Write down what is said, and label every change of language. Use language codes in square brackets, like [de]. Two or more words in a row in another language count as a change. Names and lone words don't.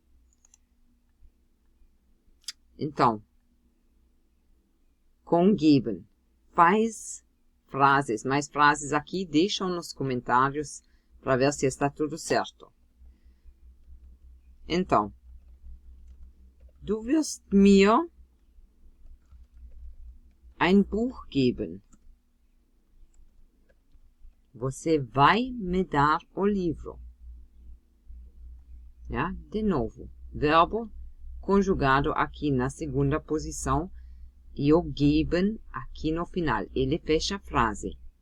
[pt] Então, com geben. Faz frases, mais frases aqui, deixam nos comentários para ver se está tudo certo. Então, [de] du wirst mir ein Buch geben. [pt] Você vai me dar o livro. Ja? De novo, verbo conjugado aqui na segunda posição e o geben aqui no final. Ele fecha a frase.